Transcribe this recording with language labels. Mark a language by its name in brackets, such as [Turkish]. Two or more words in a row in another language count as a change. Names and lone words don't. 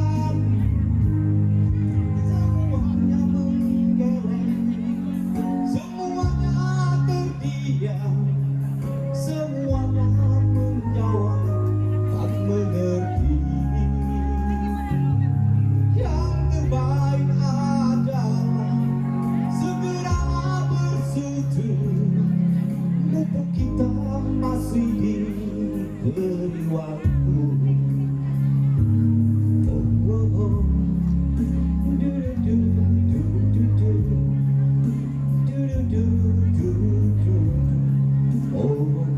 [Indonesian] Semuanya menggeleng, semuanya terdiam, semuanya menjawab tak mengerti. Yang terbaik adalah segera bersujud, mumpung kita masih diberi waktu. Oh, oh, oh. Du, du, du, du, du. Du, du, du, du, du. Oh.